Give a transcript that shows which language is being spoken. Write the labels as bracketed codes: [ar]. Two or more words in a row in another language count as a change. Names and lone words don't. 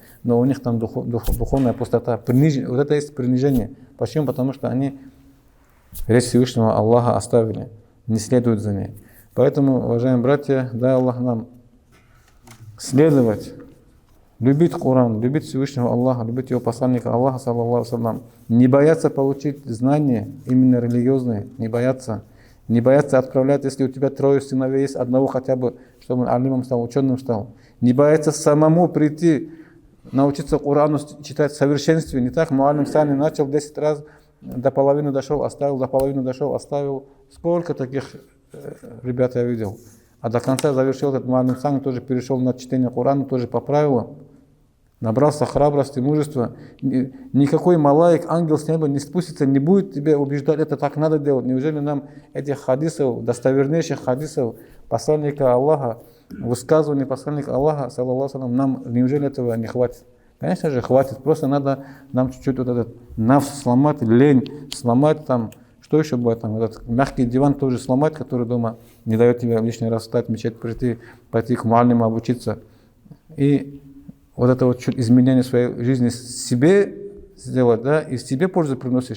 [ru] Но у них там духовная пустота. Вот это есть принижение. Почему? Потому что они речь Всевышнего Аллаха оставили, не следуют за ней. Поэтому, уважаемые братья, дай Аллах нам следовать, любить Коран, любить Всевышнего Аллаха, любить его посланника Аллаха, [ar] صلى الله عليه وسلم, [ru] не бояться получить знания, именно религиозные, не бояться отправлять, если у тебя 3 сыновей есть, одного хотя бы, чтобы он алимом стал, ученым стал. Не бояться самому прийти, научиться Корану читать в совершенстве. Не так, муалим сами начал 10 раз, до половины дошел, оставил. Сколько таких ребят я видел. А до конца завершил этот муалим сами, тоже перешел на чтение Корана, тоже по правилам. Набрался храбрости, мужества. Никакой малаик, ангел с неба не спустится, не будет тебя убеждать, это так надо делать. Неужели нам этих хадисов, достовернейших хадисов посланника Аллаха, высказывания посланника Аллаха, [ar] صلى الله عليه وسلم, [ru] нам неужели этого не хватит? Конечно же хватит, просто надо нам чуть-чуть вот этот нафс сломать, лень сломать там. Что еще бывает там? Этот мягкий диван тоже сломать, который дома не дает тебе лишний раз встать, в мечеть прийти, пойти к муалиму обучиться. И вот это вот чуть изменение своей жизни себе сделать, да, и себе пользу приносишь.